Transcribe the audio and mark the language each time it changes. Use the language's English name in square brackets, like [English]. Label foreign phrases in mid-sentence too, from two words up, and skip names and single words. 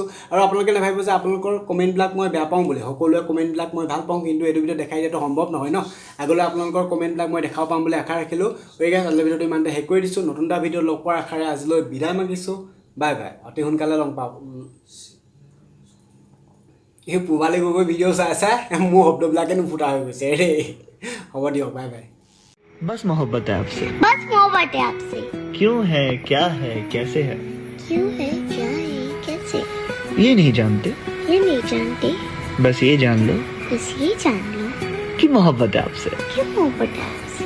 [Assamese] আৰু আপোনালোকে নাভাবিব যে আপোনালোকৰ কমেণ্টবিলাক মই বেয়া পাওঁ বুলি সকলোৱে কমেণ্টবিলাক মই ভাল পাওঁ কিন্তু এইটো ভিডিঅ' দেখাই দিয়াটো সম্ভৱ নহয় ন আগলৈ আপোনালোকৰ কমেণ্টবিলাক মই দেখাব পাম বুলি আশা ৰাখিলোঁ গতিকে আজিলৈ ভিডিঅ'টো ইমানতে শেষ কৰি দিছোঁ নতুন এটা ভিডিঅ' লগ পোৱাৰ আশাৰে আজিলৈ বিদায় মাগিছোঁ [English] bye bye [Assamese] অতি সোনকালে লগ পাম এই পূবালী গগৈ ভিডিঅ' চাই মোৰ শব্দবিলাকে নুফুটা হৈ গৈছে ৰে হ'ব দিয়ক [English] bye bye [Hindi] बस मोहब्बत है आपसे बस मोहब्बत है आपसे क्यों है क्या है कैसे है क्यों है क्या है कैसे ये नहीं जानते बस ये जान लो कि मोहब्बत है आपसे क्यों मोहब्बत है